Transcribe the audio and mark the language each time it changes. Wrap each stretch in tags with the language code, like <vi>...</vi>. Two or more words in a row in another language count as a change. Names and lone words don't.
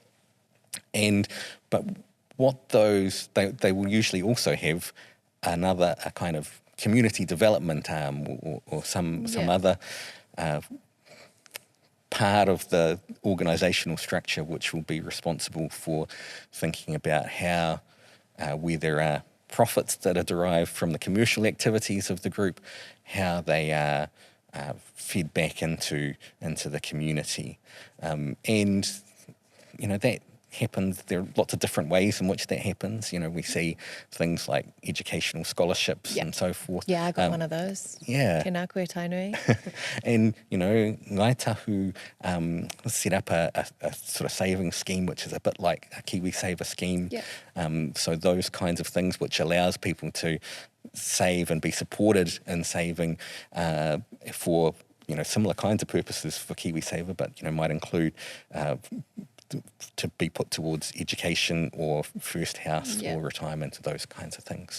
<en>But what they will usually also have a kind of community development arm or some other part of the organisational structure which will be responsible for thinking about how, where there are profits that are derived from the commercial activities of the group, how they are fed back into the community. And, that happens. There are lots of different ways in which that happens. We see things like educational scholarships and so forth. Yeah, I got one of those. Yeah.</en> <mi>Tēnā koe tainui.</mi> <en>And, Ngai Tahu set up a sort of saving scheme, which is a bit like a KiwiSaver scheme. Yeah. So those kinds of things which allows people to save and be supported in saving for, similar kinds of purposes for KiwiSaver, but, might include to be put towards education or first house or retirement, those kinds of things.</en>